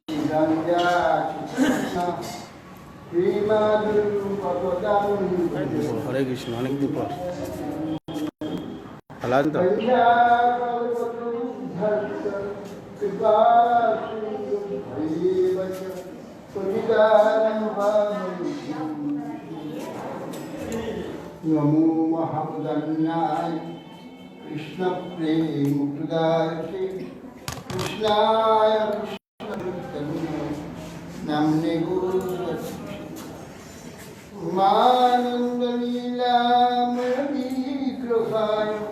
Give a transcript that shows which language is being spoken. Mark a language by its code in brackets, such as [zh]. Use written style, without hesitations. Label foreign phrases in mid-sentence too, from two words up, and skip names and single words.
[bn] হরে কৃষ্ণ, অনেক দিন পর ভালো আছেন তো? [sa] नमो महावदन्याय कृष्ण प्रेम प्रदाय कृष्णाय कृष्ण नमने गुरु मानंद लीलामय विग्रहाय